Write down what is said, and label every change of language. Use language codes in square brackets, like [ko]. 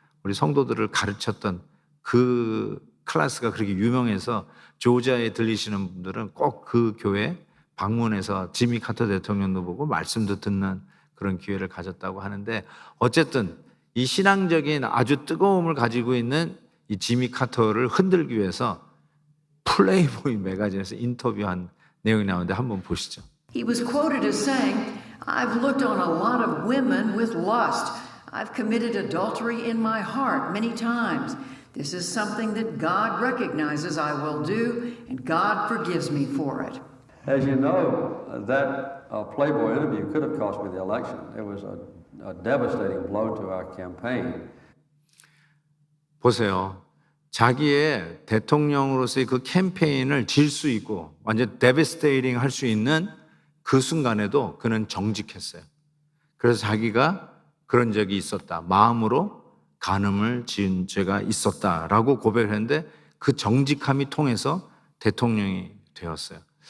[ko] 우리 성도들을 가르쳤던 그 클래스가 그렇게 유명해서 조지아에 들리시는 분들은 꼭 그 교회 방문해서 지미 카터 대통령도 보고 말씀도 듣는 그런 기회를 가졌다고 하는데 어쨌든 이 신앙적인 아주 뜨거움을 가지고 있는 이 지미 카터를 흔들기 위해서 플레이보이 매거진에서 인터뷰한 내용이 나오는데 한번 보시죠. [en] He was quoted as saying, I've looked on a lot of women with lust. I've committed adultery in my heart many times. This is something that God recognizes I will do, and God forgives me for it. As you know, that Playboy interview could have cost me the election. It was a devastating blow to our campaign. [ko] 보세요. 자기의 대통령으로서의 그 캠페인을 질 수 있고 완전 데비스테이팅 할 수 있는 그 순간에도 그는 정직했어요. 그래서 자기가 그런 적이 있었다. 마음으로 간음을 지은 죄가 있었다라고 고백을 했는데 그 정직함이 통해서 대통령이 되었어요.